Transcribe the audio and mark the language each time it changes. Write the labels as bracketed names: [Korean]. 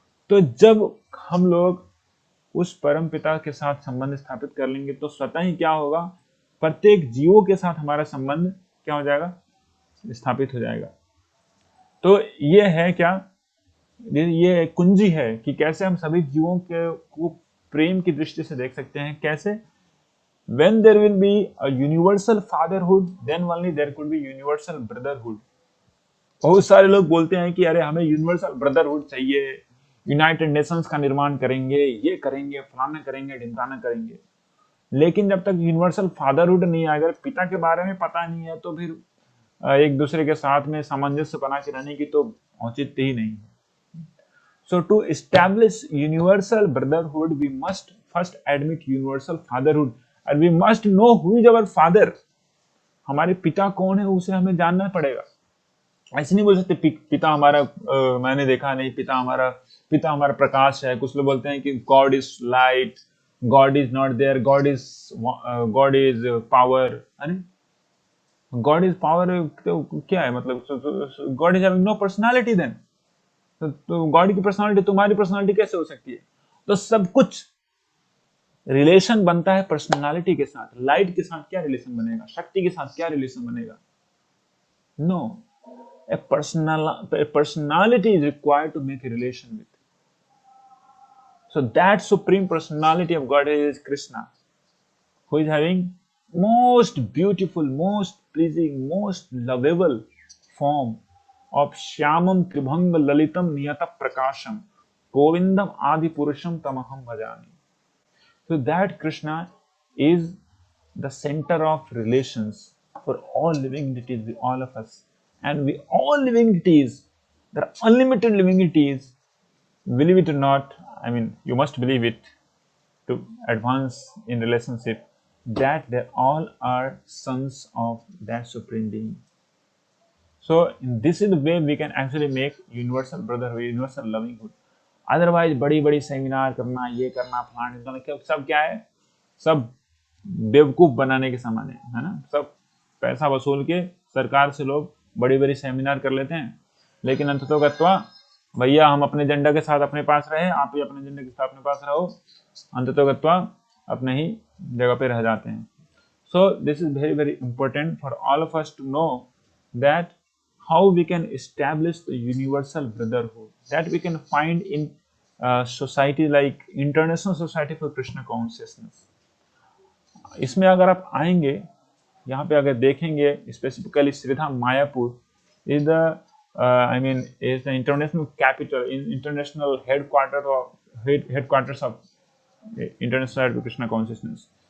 [Hindi] तो जब हम लोग उस परम पिता के साथ संबंध स्थापित कर लेंगे, तो स्वतः ही क्या होगा, प्रत्येक जीवों के साथ हमारा संबंध क्या हो जाएगा, स्थापित हो जाएगा। तो ये है क्या, ये कुंजी है कि कैसे हम सभी जीवों को प्रेम की दृष्टि से देख सकते हैं। कैसे? [English] when there will be a universal fatherhood, then only there could be universal brotherhood। [Hindi] बहुत सारे लोग बोलते हैं कि अरे हमें यूनिवर्सल ब्रदरहुड चाहिए, यूनाइटेड नेशंस का निर्माण करेंगे, ये करेंगे, फलाना करेंगे, ढिमकाना करेंगे। लेकिन जब तक यूनिवर्सल फादरहुड नहीं आएगा, पिता के बारे में पता नहीं है, तो फिर एक दूसरे के साथ में सामंजस्य बना के रहने की तो औचित्य ही नहीं है। [English] So to establish universal brotherhood, we must first admit universal fatherhood, and we must know who is our father। [Hindi] हमारे पिता कौन है, उसे हमें जानना पड़ेगा। ऐसे नहीं बोल सकते पिता हमारा मैंने देखा नहीं, पिता हमारा प्रकाश है। कुछ लोग बोलते हैं कि [English] God is light, God is not there, God is power. [Hindi] अरे [English] God is power [Hindi] तो क्या है मतलब? [English] God is having no personality then. [Hindi] तो गॉड की पर्सनालिटी तुम्हारी पर्सनालिटी कैसे हो सकती है? तो सब कुछ रिलेशन बनता है पर्सनालिटी के साथ। लाइट के साथ क्या रिलेशन बनेगा? शक्ति के साथ क्या रिलेशन बनेगा? [English] No, a personality is required to make a relation with. So that supreme personality of God is Krishna, who is having most beautiful, most pleasing, most lovable form of Shyamam Tribhanga Lalitam Niyata Prakasham Govindam Adi Purusham Tamaham Bhajami. So that Krishna is the center of relations for all living entities, with all of us. And we all living entities, there are unlimited living entities, believe it or not, I mean, you must believe it to advance in relationship, that they all are sons of that Supreme Being. So this is the way we can actually make universal brotherhood, universal lovinghood. [Hindi] Otherwise बड़ी बड़ी seminar करना, ये करना, फलाना, सब क्या है? सब बेवकूफ बनाने के सामान है ना? सब पैसा वसूल के सरकार से लोग बड़ी बड़ी सेमिनार कर लेते हैं, लेकिन अंततोगत्वा भैया हम अपने झंडा के साथ अपने पास रहे, आप भी अपने झंडे के साथ अपने पास रहो, अंततोगत्वा अपने ही जगह पे रह जाते हैं. [English] So this is very very important for all of us to know that how we can establish the universal brotherhood that we can find in society like International Society for Krishna Consciousness. [Hindi] इसमें अगर आप आएंगे, यहाँ पे अगर देखेंगे [English] Specifically Shridham Mayapur is the I mean is the international capital, international headquarters of International Society for Krishna Consciousness.